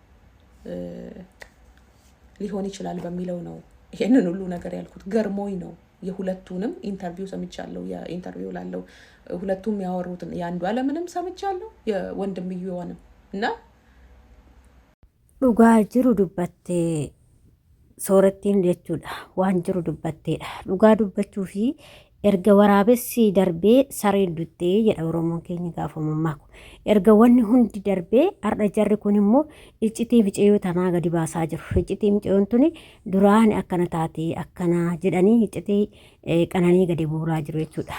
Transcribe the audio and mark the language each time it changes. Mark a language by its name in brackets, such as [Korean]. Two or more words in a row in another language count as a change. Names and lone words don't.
[Amharic] ሊሆን ይችላል በሚለው ነው ይሄንን ሁሉ ነገር ያልኩት። ገርሞኝ ነው። የሁለቱንም ኢንተርቪው ሰምቻለሁ። የኢንተርቪው ላለው ሁለቱም ያወሩትን የአንዱ አለምንም ሰምቻለሁ፣ የወንድምየውንም እና [Oromo] Dhugaa jiru dubbatte soreetiin jechuudha waan jiru dubbatteedha. Dhugaa dubbachuu fi erga waraabessi darbee sareen duttee jedha Oromoon keenya gaafamummaa kun. Erga wanni hundi darbee har'a jarri kun immoo iccitii miciyoo tanaa gadi baasaa jiru. Iccitii miciyoon tuni duraan akkana taatee akkana jedhanii iccitii qananii gadi buuraa jiru jechuudha.